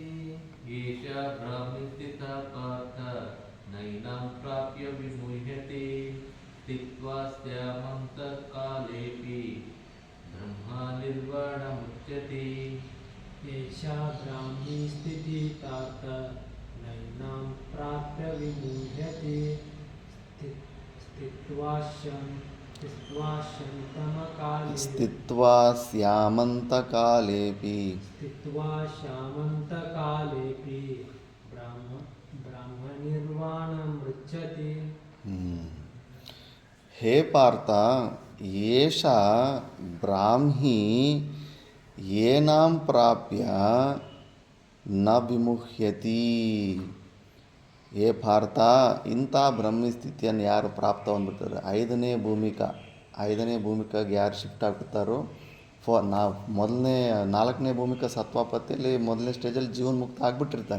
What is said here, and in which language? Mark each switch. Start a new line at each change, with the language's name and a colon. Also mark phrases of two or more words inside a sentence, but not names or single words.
Sanskrit: ಏಷಾ ಬ್ರಾಹ್ಮೀ ಸ್ಥಿತಾ ಪಾರ್ಥ ನೈನಾಂ ಪ್ರಾಪ್ಯ ವಿಮುಹ್ಯತಿ ಸ್ಥಿತ್ವಾ ಸ್ಯಾಮಂತಕಾಲೇಪಿ ಬ್ರಹ್ಮನಿರ್ವಾಣಮುಚ್ಯತೆ. ಏಷಾ ಬ್ರಾಹ್ಮೀ ಸ್ಥಿತಿ ಪಾರ್ಥ ನೈನಾಂ ಪ್ರಾಪ್ಯ ವಿಮುಹ್ಯತಿ ಸ್ಥಿತ್ವಾ ಸ್ಯಾಮಂತಕಾಲೇಪಿ ಶಾಮಂತಕಾಲೇಪಿ ಬ್ರಹ್ಮನಿರ್ವಾಣಮೃಚ್ಛತಿ. ಹೇ ಪಾರ್ಥ, ಏಷ ಬ್ರಾಹ್ಮೀ ಏನಾಂ ಪ್ರಾಪ್ಯ ನ ವಿಮುಹ್ಯತಿ.
Kannada: ಹೇ ಪಾರ್ಥ, ಇಂಥ ಬ್ರಹ್ಮಿ ಸ್ಥಿತಿಯನ್ನು ಯಾರು ಪ್ರಾಪ್ತ ಹೊಂದ್ಬಿಡ್ತಾರೆ, 5ನೇ ಭೂಮಿಕಾಗೆ ಯಾರು ಶಿಫ್ಟ್ ಆಗ್ಬಿಡ್ತಾರೋ, ನಾವು 4ನೇ ಭೂಮಿಕಾ ಸತ್ವಾಪತ್ತಿಯಲ್ಲಿ ಮೊದಲನೇ ಸ್ಟೇಜಲ್ಲಿ ಜೀವನ್ಮುಕ್ತ ಆಗಿಬಿಟ್ಟಿರ್ತಾನೆ.